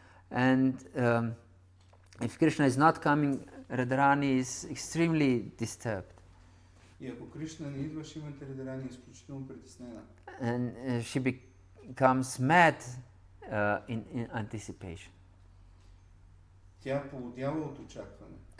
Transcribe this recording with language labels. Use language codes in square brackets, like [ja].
[en] And if Krishna is not coming, Radharani is extremely disturbed. [bg] И ако Кришна не идва, Шримати Радарани е изключително притеснена. [en] And she becomes mad in anticipation. [bg] Тя полудява от очакване.